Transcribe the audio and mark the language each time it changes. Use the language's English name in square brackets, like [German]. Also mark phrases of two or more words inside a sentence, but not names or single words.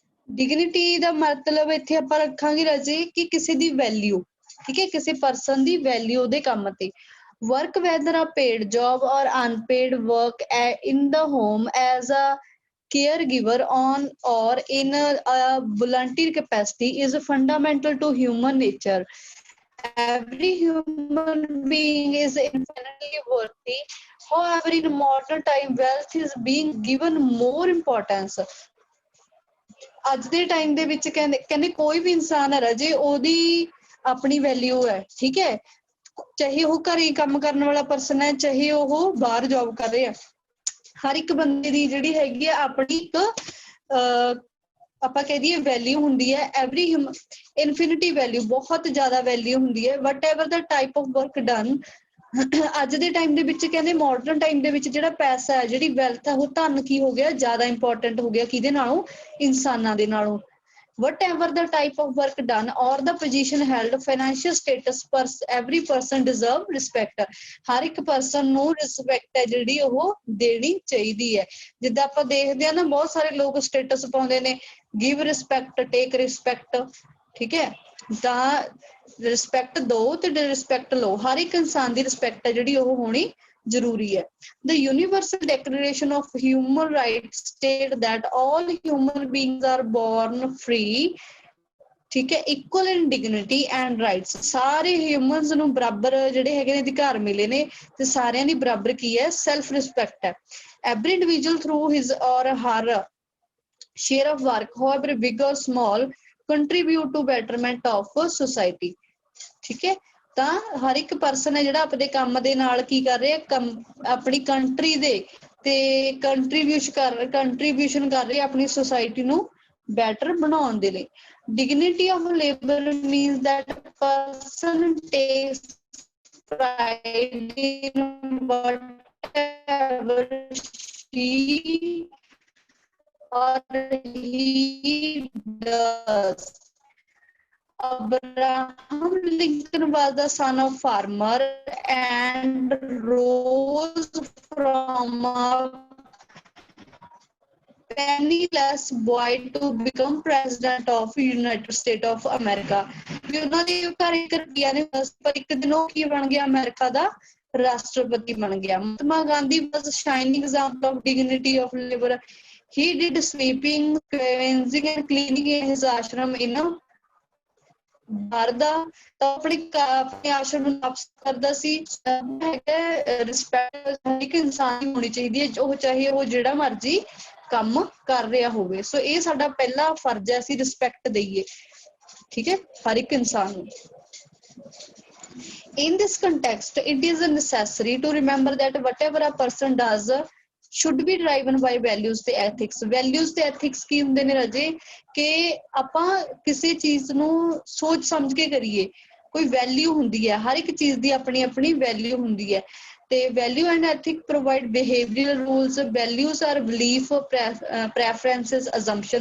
[Punjabi] ਡਿਗਨਿਟੀ ਦਾ ਮਤਲਬ ਇੱਥੇ ਆਪਾਂ ਰੱਖਾਂਗੇ ਰਾਜੇ ਕਿ ਕਿਸੇ ਦੀ ਵੈਲਿਊ, ਠੀਕ ਹੈ, ਕਿਸੇ ਪਰਸਨ ਦੀ ਵੈਲਿਊ ਉਹਦੇ ਕੰਮ ਤੇ। [English] work whether a paid job or unpaid work in the home as a caregiver on or in a volunteer capacity is fundamental to human nature. Every human being is infinitely worthy. However, in modern time, wealth is being given more importance. [Punjabi] ਅੱਜ ਦੇ ਟਾਈਮ ਦੇ ਵਿੱਚ ਕਹਿੰਦੇ ਕੋਈ ਵੀ ਇਨਸਾਨ ਹੈ ਰਾਜੇ, ਉਹਦੀ ਆਪਣੀ ਵੈਲਿਊ ਹੈ, ਠੀਕ ਹੈ, ਚਾਹੇ ਉਹ ਘਰੇ ਕੰਮ ਕਰਨ ਵਾਲਾ ਪਰਸਨ ਹੈ, ਚਾਹੇ ਉਹ ਬਾਹਰ ਜੌਬ ਕਰ ਰਿਹਾ, ਹਰ ਇੱਕ ਬੰਦੇ ਦੀ ਜਿਹੜੀ ਹੈਗੀ ਆ ਆਪਣੀ ਇੱਕ ਆਪਾਂ ਕਹਿ ਦਈਏ ਵੈਲਿਊ ਹੁੰਦੀ ਹੈ। [English] every infinity value, [Punjabi] ਬਹੁਤ ਜ਼ਿਆਦਾ ਵੈਲਿਊ ਹੁੰਦੀ ਹੈ। [English] what ever the type of work done, [Punjabi] ਅੱਜ ਦੇ ਟਾਈਮ ਦੇ ਵਿੱਚ ਕਹਿੰਦੇ [English] modern time [Punjabi] ਦੇ ਵਿੱਚ ਜਿਹੜਾ ਪੈਸਾ ਹੈ, ਜਿਹੜੀ ਵੈਲਥ ਹੈ, ਉਹ ਧਨ ਕੀ ਹੋ ਗਿਆ, ਜ਼ਿਆਦਾ ਇੰਪੋਰਟੈਂਟ ਹੋ ਗਿਆ ਕਿਹਦੇ ਨਾਲੋਂ, ਇਨਸਾਨਾਂ ਦੇ ਨਾਲੋਂ। [English] whatever the type of work done or the position held, financial status, every person deserve respect. [Punjabi] ਹਰ ਇੱਕ ਪਰਸਨ ਨੂੰ ਰਿਸਪੈਕਟ ਹੈ ਜਿਹੜੀ ਉਹ ਦੇਣੀ ਚਾਹੀਦੀ ਹੈ। ਜਿੱਦਾਂ ਆਪਾਂ ਦੇਖਦੇ ਹਾਂ ਨਾ, ਬਹੁਤ ਸਾਰੇ ਲੋਕ ਸਟੇਟਸ ਪਾਉਂਦੇ ਨੇ, [English] give respect, take respect, [Punjabi] ਠੀਕ ਹੈ, ਤਾਂ ਰਿਸਪੈਕਟ ਦਿਓ ਤੇ ਰਿਸਪੈਕਟ ਲਓ। ਹਰ ਇੱਕ ਇਨਸਾਨ ਦੀ ਰਿਸਪੈਕਟ ਹੈ ਜਿਹੜੀ ਉਹ ਹੋਣੀ ਜ਼ਰੂਰੀ ਹੈ। [English] The Universal Declaration of Human Rights state that all human beings are born free, [Punjabi] ਠੀਕ ਹੈ, [English] equal in dignity and rights. [Punjabi] ਸਾਰੇ ਹਿਊਮਨਸ ਨੂੰ ਬਰਾਬਰ ਜਿਹੜੇ ਹੈਗੇ ਨੇ ਅਧਿਕਾਰ ਮਿਲੇ ਨੇ, ਤੇ ਸਾਰਿਆਂ ਦੀ ਬਰਾਬਰ ਕੀ ਹੈ, [English] self respect [Punjabi] ਹੈ। [English] Every individual through his or her share of work, however big or small, contribute to betterment of society, [Punjabi] ਠੀਕ ਹੈ। ਤਾਂ ਹਰ ਇੱਕ ਪਰਸਨ ਹੈ ਜਿਹੜਾ ਆਪਣੇ ਕੰਮ ਦੇ ਨਾਲ ਕੀ ਕਰ ਰਿਹਾ, ਆਪਣੀ ਕੰਟਰੀ ਦੇ ਤੇ ਕੰਟਰੀਬਿਊਸ਼ਨ ਕਰ ਰਿਹਾ ਆਪਣੀ ਸੁਸਾਇਟੀ ਨੂੰ ਬੈਟਰ ਬਣਾਉਣ ਦੇ ਲਈ। [English] Dignity of labor means that person takes pride in whatever she or he does. Abraham Lincoln was the son of farmer and rose from a penniless boy to become president of United States of America. [Punjabi] ਵੀ ਉਹਨਾਂ ਦੇ ਘਰ ਇੱਕ ਰੁਪਈਆ ਨੇ, ਪਰ ਇੱਕ ਦਿਨ ਉਹ ਕੀ ਬਣ ਗਿਆ, ਅਮਰੀਕਾ ਦਾ ਰਾਸ਼ਟਰਪਤੀ ਬਣ ਗਿਆ। [English] ਮਹਾਤਮਾ ਗਾਂਧੀ was a shining example of dignity of labor. He did sweeping, cleansing and cleaning in his ashram in [Punjabi] ਦਾ ਆਪਣੇ ਆਸ਼ਰਮ ਨੂੰ ਸਾਫ਼ ਕਰਦਾ ਸੀ। ਰਿਸਪੈਕਟ ਇੱਕ ਇਨਸਾਨ ਦੀ ਹੋਣੀ ਚਾਹੀਦੀ ਹੈ, ਉਹ ਚਾਹੇ ਉਹ ਜਿਹੜਾ ਮਰਜ਼ੀ ਕੰਮ ਕਰ ਰਿਹਾ ਹੋਵੇ। ਸੋ ਇਹ ਸਾਡਾ ਪਹਿਲਾ ਫਰਜ਼ ਹੈ, ਅਸੀਂ ਰਿਸਪੈਕਟ ਦਈਏ, ਠੀਕ ਹੈ, ਹਰ ਇੱਕ ਇਨਸਾਨ ਨੂੰ। [English] In this context, it is necessary to remember that whatever a person does should be driven by values ਤੇ ethics. [Punjabi] Values ਤੇ ethics ਕੀ ਹੁੰਦੇ ਨੇ ਰਾਜੇ, ਕਿ ਆਪਾਂ ਕਿਸੇ ਚੀਜ਼ ਨੂੰ ਸੋਚ ਸਮਝ ਕੇ ਕਰੀਏ। ਕੋਈ ਵੈਲਿਊ ਹੁੰਦੀ ਹੈ, ਹਰ ਇੱਕ ਚੀਜ਼ ਦੀ ਆਪਣੀ ਆਪਣੀ ਵੈਲਿਊ ਹੁੰਦੀ ਹੈ। [English] ਤੇ value and ethic provide behavioural rules. values are belief, preferences, assumption.